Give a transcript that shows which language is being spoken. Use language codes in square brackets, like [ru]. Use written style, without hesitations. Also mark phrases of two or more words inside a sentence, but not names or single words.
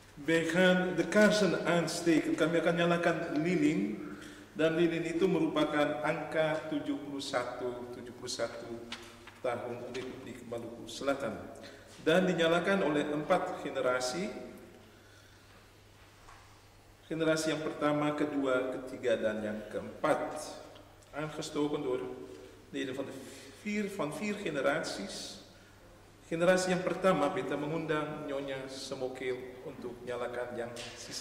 [nl] Wij gaan de kaarsen aansteken. [id] Kami akan nyalakan lilin. Dan lilin itu merupakan angka 71 tahun Republik Maluku Selatan. Dan dinyalakan oleh 4 generasi. Generasi yang pertama, kedua, ketiga, dan yang keempat. Aangestoken door leden van vier generaties. [abs] Generasi yang pertama, beta mengundang Nyonya Semokil untuk nyalakan yang sisa.